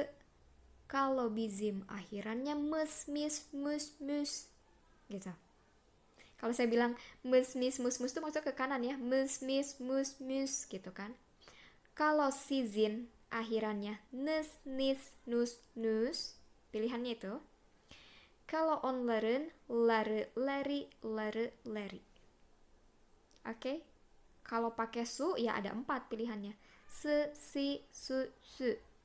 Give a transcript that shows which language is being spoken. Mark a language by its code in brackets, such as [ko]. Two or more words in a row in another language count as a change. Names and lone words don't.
[id] Kalau bizim akhirannya [tr] mes, mis, mus, mus [id] gitu. Kalau saya bilang [tr] mes, mis, mus, mus [id] itu maksudnya ke kanan ya. [tr] Mes, mis, mus, mus gitu kan. [id] Kalau sizin akhirannya [tr] nes, nis, nus, nus, [id] pilihannya itu. [tr] Kalau onların ları, leri, ları, leri. Oke. [id] Kalau pakai su ya ada 4 pilihannya. [tr] Se, si, su, su.